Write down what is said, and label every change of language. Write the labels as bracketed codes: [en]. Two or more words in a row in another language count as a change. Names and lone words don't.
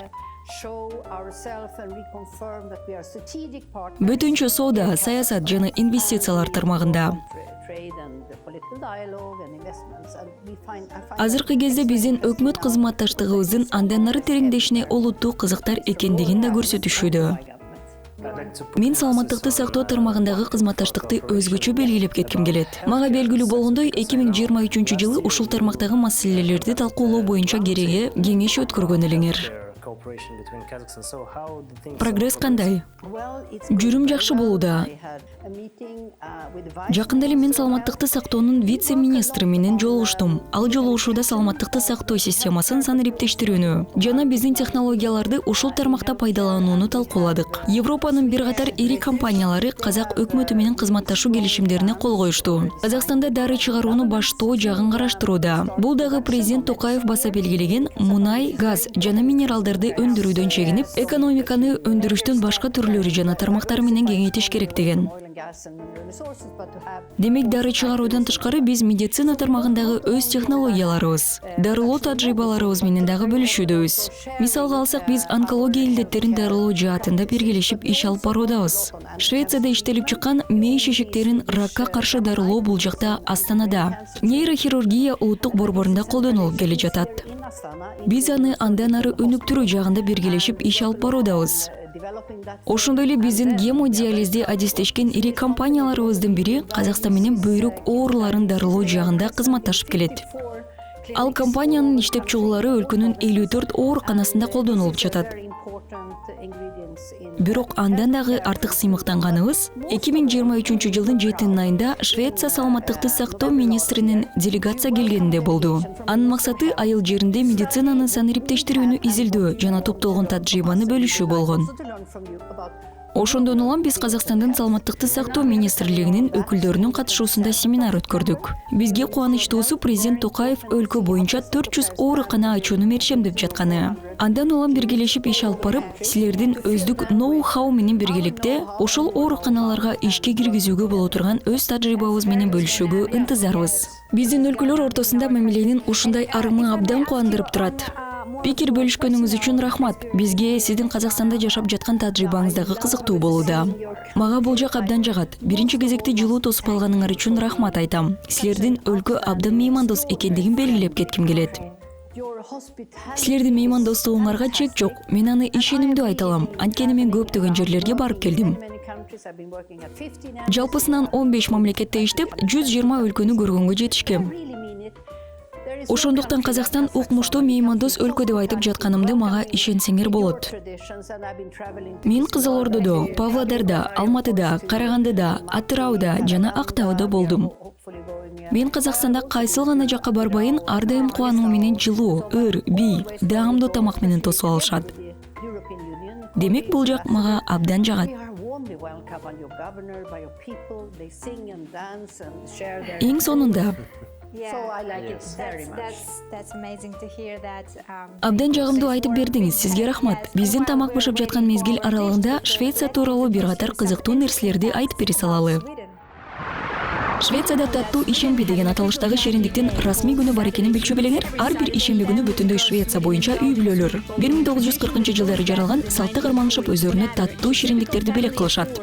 [en] show ourselves and reconfirm that we are strategic partners. [ky] Бүтүнчө соода, саясат жана инвестициялар тармагында. [en] Trade and the political dialogue and investments. And we find, I find [ky] Азыркы кезде биздин өкмөт кызматташтыгыбыздын андан ары тереңдешине олуттуу кызыктар экендигин да көрсөтүшүүдө. [en] I'd like to put [ky] Мен саламаттыкты сактоо тармагындагы кызматташтыкты өзгөчө белгилеп кетким келет. Мага белгилүү болгондой, 2023 жылы ушул тармактагы маселелерди талкуулоо боюнча кереге кеңеш өткөргөн элеңер. [en] cooperation between Kazakhstan. So how the things [ky] Прогресс кандай? [en] well, it's [ky] Жүрүм жакшы болууда. [en] I had a meeting, with the vice [ky] Жакында эле мен саламаттыкты сактоонун вице-министри менен жолугуштум. Ал жолугушууда саламаттыкты сактоо системасын санариптештирүүнү жана биздин технологияларды ушул тармакта пайдаланууну талкууладык. Европанын бир катар ири компаниялары казак өкмөтү менен кызматташуу келишимдерине кол коюшту. Казакстанда дары чыгарууну баштоо жагын караштырууда. Бул дагы президент Токаев баса белгилеген мунай, газ жана минералдарды өндүрүүдөн чегинип, экономиканы өндүрүштүн башка түрлөрү жана тармактары менен кеңейтиш керек деген. [en] oil and gas and mineral resources, but to have [ky] Демек дары чыгаруудан тышкары биз медицина тармагындагы өз технологияларыбыз, дарылоо тажрыйбаларыбыз менен дагы бөлүшүүдөбүз. Мисалга алсак, биз онкология илдеттерин дарылоо жаатында биргелешип иш алып баруудабыз. Швецияда иштелип чыккан мээ шишектерин ракка каршы дарылоо бул жакта Астанада, нейрохирургия улуттук борборунда колдонулуп келе жатат. [en] in Astana, [ky] Биз аны андан ары өнүктүрүү жагында биргелешип иш алып баруудабыз. [en] developing that. [ky] Ошондой эле биздин гемодиализди адистешкен ири компанияларыбыздын бири Казакстан менен бөйрөк ооруларын дарылоо жагында кызматташып келет. Ал компаниянын иштеп чыгуулары өлкөнүн 54 ооруканасында колдонулуп жатат. [en] Very important ingredients in [ky] Бирок андан дагы артык сыймыктанганыбыз 2023 жылдын 7 айында Швеция саламаттыкты сактоо министринин делегация келгенинде болду. Анын максаты айыл жеринде медицинаны санариптештирүүнү изилдөө жана топтолгон тажрыйбаны бөлүшүү болгон. [en] to learn from you about [ky] Ошондон улам биз Казакстандын саламаттыкты сактоо министрлигинин өкүлдөрүнүн катышуусунда семинар өткөрдүк. Бизге кубанычтуусу президент Токаев өлкө боюнча 400 оорукана ачууну мерчемдеп жатканы. Андан улам биргелешип иш алып барып, силердин өздүк ноу-хау менен биргеликте ошол ооруканаларга ишке киргизүүгө боло турган өз тажрыйбабыз менен бөлүшүүгө ынтызарбыз. Биздин өлкөлөр ортосунда мамиленин ушундай арымы абдан кубандырып турат. Пикир бөлүшкөнүңүз үчүн рахмат. Бизге сиздин Казакстанда жашап жаткан тажрыйбаңыз дагы кызыктуу болууда. Мага бул жак абдан жагат. Биринчи кезекте жылуу тосуп алганыңар үчүн рахмат айтам. Силердин өлкө абдан меймандос экендигин белгилеп кетким келет. [en] your hospitality. [ky] Силердин меймандостугуңарга чек жок. Мен аны ишенимдүү айта алам. Анткени мен көптөгөн жерлерге барып келдим. [en] Many countries have been working at 15 [ky] Жалпысынан 15 мамлекетте иштеп, 120 өлкөнү көргөнгө жетишкем. [en] really mean it. There is [ky] Ошондуктан Казакстан укмуштуу меймандос өлкө деп айтып жатканымды мага ишенсеңер болот. [en] traditions and I've been traveling to [ky] Мен Кызылордодо, Павлодарда, Алматыда, Карагандыда, Атырауда жана Актауда болдум. [en] hopefully going [ky] Мен Казакстанда кайсыл гана жакка барбайын, ар дайым кубануу менен жылуу, ыр, бий, даамдуу тамак менен тосуп алышат. [en] the European Union. [ky] Демек бул жак мага абдан жагат. [en] We are warmly welcomed by your governor, by your people. They sing and dance and share their. [ky] Эң сонунда [en] Yeah. So I like it very much. That's amazing to hear that. [ky] абдан жагымдуу айтып бердиңиз. Сизге рахмат. Биздин тамак бышып жаткан мезгил аралыгында Швеция тууралуу бир катар кызыктуу нерселерди айтып бере салалы. Швецияда таттуу ишемби деген аталыштагы шериндиктин расмий күнү бар экенин билчү белеңер? Ар бир ишемби күнү бүтүндөй Швеция боюнча үй бүлөлөр 1940 жылдары жаралган салтты карманышып өздөрүнө таттуу шериндиктерди белек кылышат.